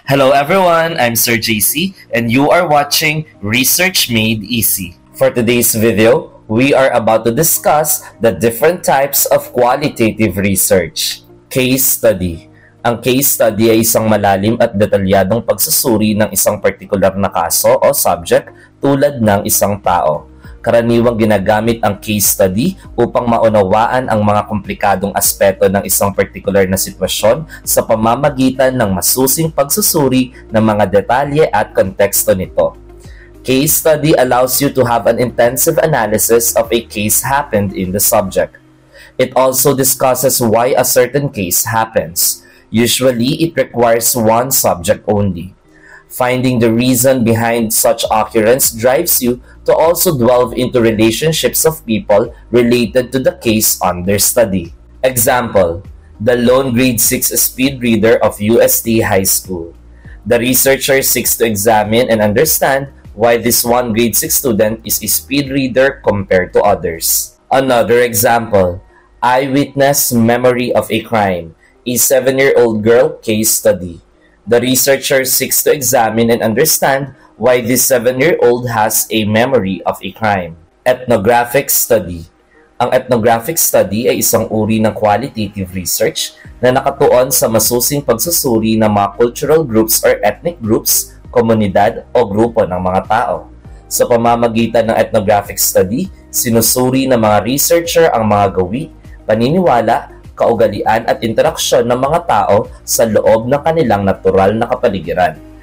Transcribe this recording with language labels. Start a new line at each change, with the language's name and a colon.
English: Hello everyone, I'm Sir JC and you are watching Research Made Easy. For today's video, we are about to discuss the different types of qualitative research. Case study.
Filipino: Ang case study ay isang malalim at detalyadong pagsusuri ng isang partikular na kaso o subject tulad ng isang tao. Karaniwang ginagamit ang case study upang maunawaan ang mga komplikadong aspeto ng isang partikular na sitwasyon sa pamamagitan ng masusing pagsusuri ng mga detalye at konteksto nito.
English: Case study allows you to have an intensive analysis of a case happened in the subject. It also discusses why a certain case happens. Usually, it requires one subject only. Finding the reason behind such occurrence drives you to also delve into relationships of people related to the case under study. Example, the lone grade 6 speed reader of UST High School. The researcher seeks to examine and understand why this one grade 6 student is a speed reader compared to others. Another example, eyewitness memory of a crime, a 7-year-old girl case study. The researcher seeks to examine and understand why this 7-year-old has a memory of a crime. Ethnographic study.
Filipino: Ang ethnographic study ay isang uri ng qualitative research na nakatuon sa masusing pagsusuri ng mga
English: cultural groups or ethnic groups,
Filipino: komunidad o grupo ng mga tao. Sa pamamagitan ng ethnographic study, sinusuri ng mga researcher ang mga gawi, paniniwala, kaugalian at interaksyon ng mga tao sa loob ng kanilang natural na kapaligiran.